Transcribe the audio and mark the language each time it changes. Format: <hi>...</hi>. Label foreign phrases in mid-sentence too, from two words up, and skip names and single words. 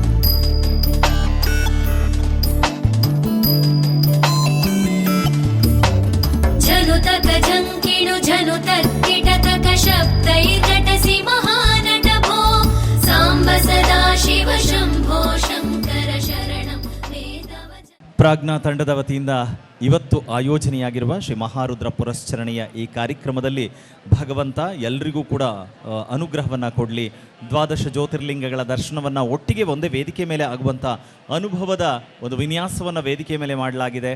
<sa>जनुतक झङ्किणु जनुतत्किटतक शब्दैर्नटसि महानट भो साम्ब सदाशिव शम्भो शङ्कर शरणं मे तव</sa> <kn>ಪ್ರಾಜ್ಞಾ ತಂಡದ ವತಿಯಿಂದ ಇವತ್ತು ಆಯೋಜನೆಯಾಗಿರುವ ಶ್ರೀ ಮಹಾರುದ್ರ ಪುರಶ್ಚರಣೆಯ ಈ ಕಾರ್ಯಕ್ರಮದಲ್ಲಿ ಭಗವಂತ ಎಲ್ರಿಗೂ ಕೂಡ ಅನುಗ್ರಹವನ್ನು ಕೊಡಲಿ. ದ್ವಾದಶ ಜ್ಯೋತಿರ್ಲಿಂಗಗಳ ದರ್ಶನವನ್ನು ಒಟ್ಟಿಗೆ ಒಂದೇ ವೇದಿಕೆ ಮೇಲೆ ಆಗುವಂಥ ಅನುಭವದ ಒಂದು ವಿನ್ಯಾಸವನ್ನು ವೇದಿಕೆ ಮೇಲೆ ಮಾಡಲಾಗಿದೆ.</kn>